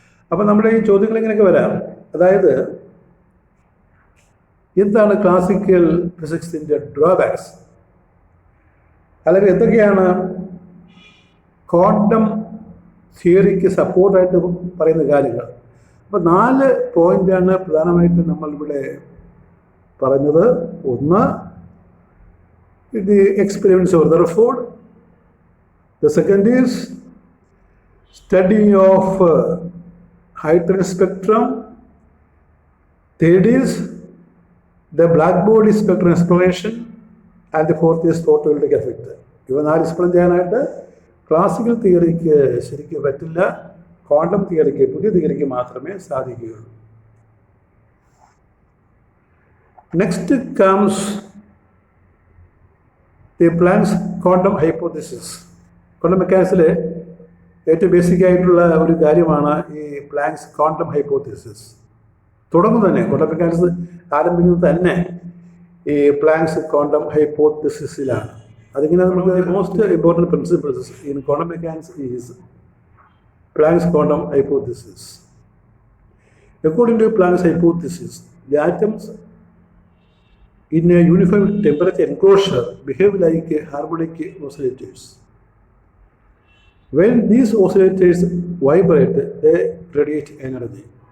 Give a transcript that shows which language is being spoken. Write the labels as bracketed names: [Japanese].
[Malayalam] അപ്പം നമ്മുടെ ഈ ചോദ്യങ്ങൾ ഇങ്ങനെയൊക്കെ വരാം. അതായത് എന്താണ് ക്ലാസിക്കൽ ഫിസിക്സിൻ്റെ ഡ്രോബാക്സ്, അല്ലെങ്കിൽ എന്തൊക്കെയാണ് ക്വാണ്ടം തിയറിക്ക് സപ്പോർട്ടായിട്ട് പറയുന്ന കാര്യങ്ങൾ. അപ്പോൾ 4 പോയിന്റാണ് പ്രധാനമായിട്ടും നമ്മളിവിടെ പറഞ്ഞത്. [English] ഒന്ന്, the experiments of Rutherford. The second is study of hydrogen spectrum. Third is the black body spectrum exploration. And the fourth is photoelectric effect. [Malayalam] ഇവ 4 എക്സ്പ്ലെയിൻ ചെയ്യാനായിട്ട് ക്ലാസിക്കൽ തിയറിക്ക് ശരിക്കും പറ്റില്ല. ക്വാണ്ടം തിയറിക്ക്, പുതിയ തിയറിക്ക് മാത്രമേ സാധിക്കുകയുള്ളൂ. [English] Next comes the Planck's quantum hypothesis. [Malayalam] Quantum മെക്കാനിക്സിൽ ഏറ്റവും basic ആയിട്ടുള്ള ഒരു കാര്യമാണ് ഈ പ്ലാങ്ക്സ് ക്വാണ്ടം ഹൈപ്പോത്തിസിസ്. തുടങ്ങും തന്നെ ക്വാണ്ടം മെക്കാനിക്സ് ആരംഭിക്കുന്നത് തന്നെ ഈ പ്ലാങ്ക്സ് ക്വാണ്ടം ഹൈപ്പോത്തിസിസിലാണ്. അതിങ്ങനെ നമുക്ക് [English] Most important principles in quantum mechanics is Planck's quantum hypothesis. According to Planck's hypothesis, the atoms in a uniform temperature enclosure behave like harmonic oscillators. When these oscillators vibrate, they radiate energy.